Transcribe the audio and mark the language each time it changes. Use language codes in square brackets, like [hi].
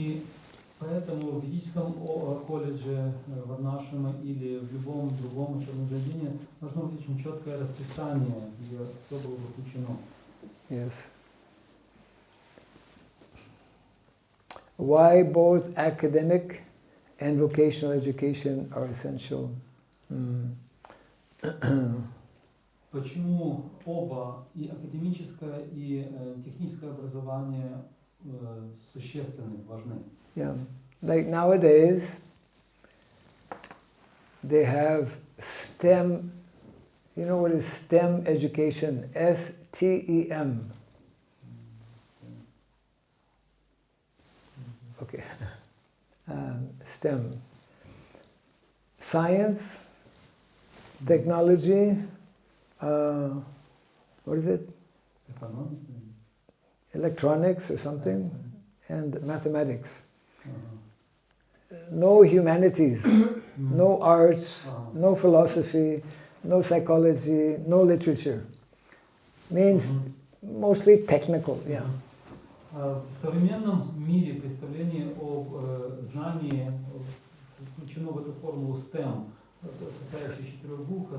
[ru] И поэтому в ведическом колледже, Варнашрама или в любом другом учебном заведении должно быть очень четкое расписание, где все было бы включено. [en] Yes. Why both academic and vocational education are essential? [ru] Почему оба, и академическое, и техническое образование существенны, важны? [en] Yeah, like nowadays, they have STEM. You know what is STEM education? STEM. Okay. STEM. Science, technology, what is it? Electronics or something, and mathematics. No humanities, no arts, no philosophy, no psychology, no literature. Means mostly technical, yeah. [ru] В современном мире представление об знании включено в эту формулу STEM, состоящую из 4 букв.